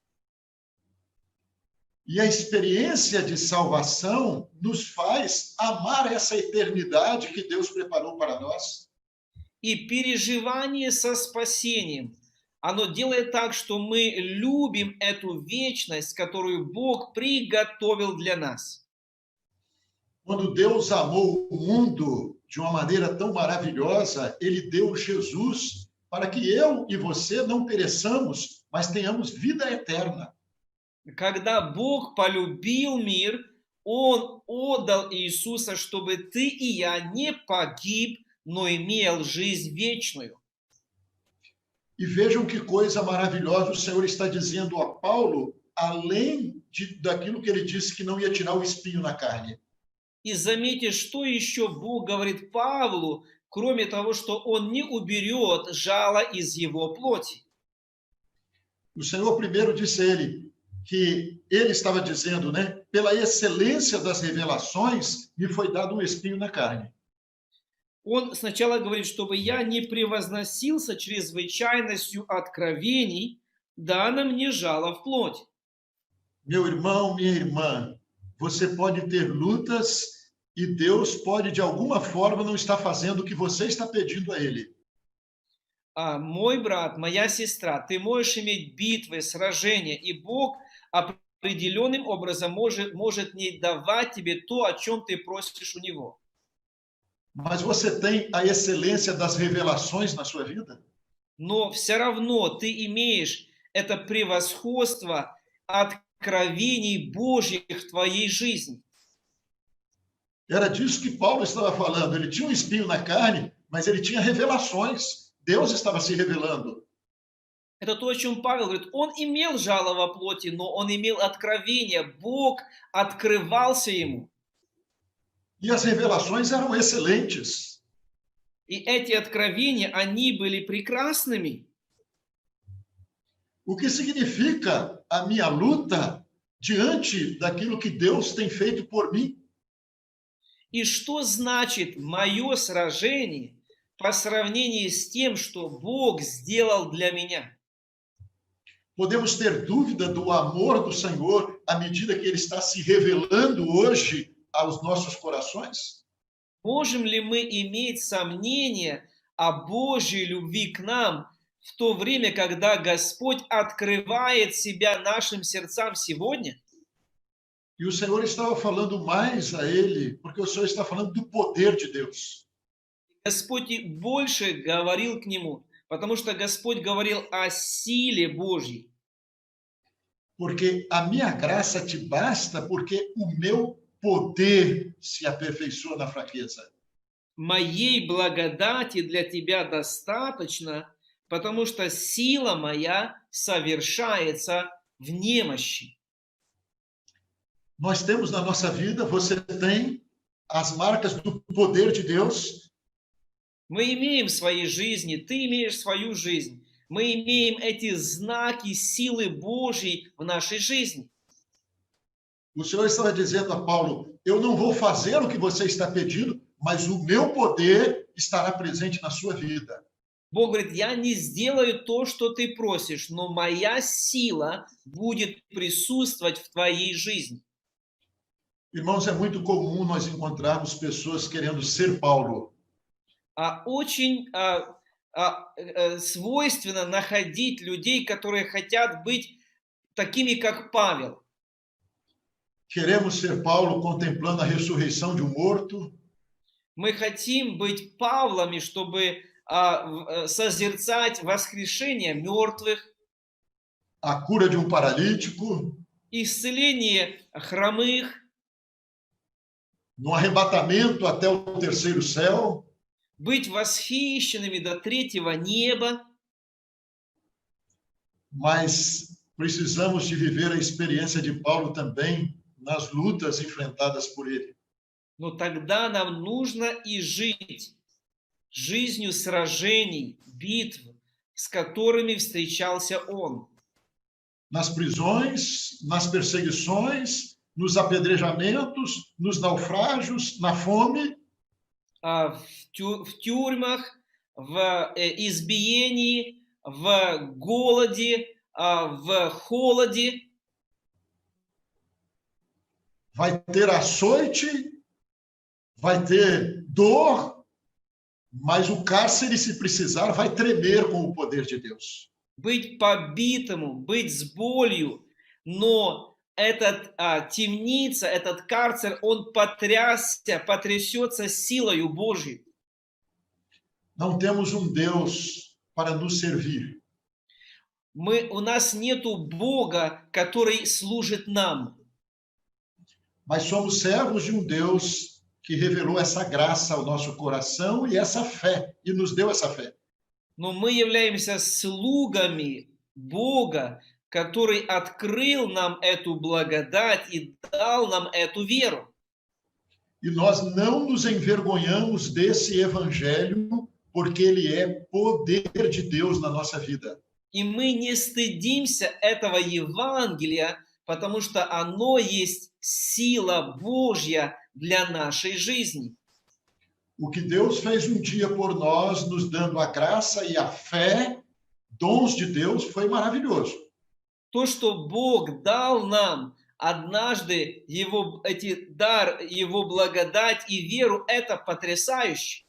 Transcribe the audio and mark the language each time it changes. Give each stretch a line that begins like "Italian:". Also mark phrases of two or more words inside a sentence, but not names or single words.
Portuguese: E a experiência de salvação nos faz amar essa eternidade que Deus preparou para nós.
Russian: И переживание со спасением, оно делает так, что мы любим эту вечность, которую Бог приготовил для нас.
Portuguese: Quando Deus amou o mundo de uma maneira tão maravilhosa, ele deu Jesus para que eu e você não pereçamos, mas tenhamos vida eterna.
Russian: Когда Бог полюбил мир, Он отдал Иисуса, чтобы ты и я не погиб, но имел жизнь вечную.
Portuguese: E vejam que coisa maravilhosa o Senhor está dizendo a Paulo, além daquilo que ele disse que não ia tirar o espinho na carne.
Russian: И заметьте, что еще Бог говорит Павлу, кроме того, что Он не уберет жало из его плоти.
Portuguese: O Senhor primeiro disse a ele que ele estava dizendo, né? Pela excelência das revelações, me foi dado um espinho na carne.
Russian: Он сначала говорит, чтобы я не превозносился чрезвычайностью откровений, дано мне жало в плоть.
Portuguese: Meu irmão, minha irmã, você pode ter lutas e Deus pode, de alguma forma, não estar fazendo o que você está pedindo a Ele.
Russian: Мой брат, моя сестра, ты можешь иметь битвы, сражения, и Бог определенным образом может не давать тебе то, о чем ты просишь у Него.
Portuguese: Mas você tem a excelência das revelações na sua vida?
Russian: Но все равно ты имеешь это превосходство откровений Божьих в твоей жизни.
Portuguese: Era disso que Paulo estava falando. Ele tinha um espinho na carne, mas ele tinha revelações. Deus estava se revelando.
Russian: Это то, о чем Павел говорит. Он имел жало во плоти, но он имел откровение. Бог открывался ему.
Portuguese: E as revelações eram excelentes.
Russian: И эти откровения, они были прекрасными.
Portuguese: O que significa a minha luta diante daquilo que Deus tem feito por mim?
Russian: И что значит мое сражение по сравнению с тем, что Бог сделал для меня?
Portuguese: Podemos ter dúvida do amor do Senhor à medida que Ele está se revelando hoje aos nossos corações?
Russian: Можем ли мы иметь сомнения о Божьей любви к нам в то время, когда Господь открывает себя нашим сердцам сегодня?
Portuguese: E o Senhor estava falando mais a ele, porque o Senhor está falando do poder de Deus.
Russian: Господь больше говорил к нему, потому что Господь говорил о силе Божьей.
Portuguese: Porque a minha graça te basta, porque o meu poder se aperfeiçoa na fraqueza.
Russian: Моей благодати для тебя достаточно, потому что сила моя совершается в немощи.
Portuguese: Nós temos na nossa vida, você tem as marcas do poder de Deus.
Russian: Мы имеем в своей жизни, ты имеешь свою жизнь. Мы имеем эти знаки силы Божьей в нашей жизни.
Portuguese: O Senhor estava dizendo a Paulo, eu não vou fazer o que você está pedindo, mas o meu poder estará presente na sua vida.
Russian: Бог говорит, я не сделаю то, что ты просишь, но моя сила будет присутствовать в твоей жизни.
Portuguese: Irmãos, é muito comum nós encontrarmos pessoas querendo ser Paulo.
Russian: Очень свойственно находить людей, которые хотят быть такими, как Павел.
Portuguese: Queremos ser Paulo contemplando a ressurreição de um morto.
Russian: Мы хотим быть Павлами, чтобы созерцать воскрешение мертвых,
Portuguese: a cura de um paralítico,
Russian: исцеление хромых,
Portuguese: no arrebatamento até o terceiro céu.
Russian: быть восхищенными до третьего неба.
Portuguese: Mas precisamos de viver a experiência de Paulo também nas lutas enfrentadas por ele.
Russian: Но тогда нам нужно и жить жизнью сражений, битв, с которыми встречался он.
Portuguese: Nas prisões, nas perseguições, nos apedrejamentos, nos naufrágios, na fome,
Russian: в тюрьмах, в избиении, в голоде, в холоде.
Portuguese: vai ter açoite, vai ter dor, mas o cárcere, se precisar, vai tremer com o poder de Deus.
Russian: Быть побитому, быть с болью, но этот темница, этот карцер, он потрясется силою Божьей.
Portuguese: Não temos um Deus para nos servir.
Russian: У нас нету Бога, который служит нам.
Portuguese: Mas somos servos de um Deus que revelou essa graça ao nosso coração e essa fé, e nos deu essa fé.
Russian: Но мы являемся слугами Бога, который открыл нам эту благодать и дал нам эту веру.
Portuguese: E nós não nos envergonhamos desse evangelho, porque ele é poder de Deus na nossa vida.
Russian: И мы не стыдимся этого Евангелия, потому что оно есть сила Божья для нашей жизни.
Portuguese: O que Deus fez um dia por nós, nos dando a graça e a fé, dons de Deus, foi maravilhoso.
Russian: То, что Бог дал нам однажды, дар, Его благодать и веру, это потрясающе.